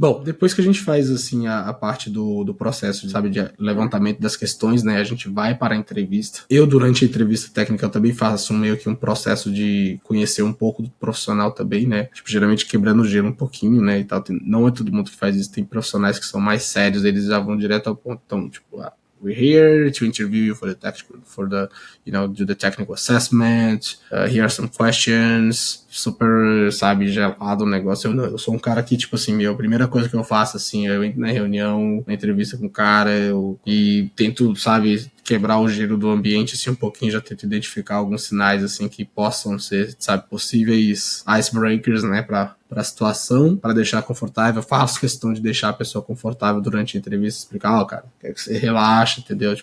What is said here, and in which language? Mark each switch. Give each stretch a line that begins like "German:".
Portuguese: Bom, depois que a gente faz, assim, a parte do processo, sabe, de levantamento das questões, né? A gente vai para a entrevista. Eu, durante a entrevista técnica, eu também faço meio que um processo de conhecer um pouco do profissional também, né? Tipo, geralmente quebrando o gelo um pouquinho, né? E tal. Não é todo mundo que faz isso. Tem profissionais que são mais sérios, eles já vão direto ao ponto. Então, tipo,
English: we're here to interview you for do the technical assessment. Here are some questions.
Portuguese: Super, sabe, gelado o negócio. Eu sou um cara que, tipo assim, a primeira coisa que eu faço, assim, eu entro na reunião, na entrevista com o cara, e tento, sabe, quebrar o gelo do ambiente, assim, um pouquinho, já tento identificar alguns sinais, assim, que possam ser, sabe, possíveis icebreakers, né, pra situação, para deixar confortável. Eu faço questão de deixar a pessoa confortável durante a entrevista, explicar, cara, quero que você relaxe, entendeu?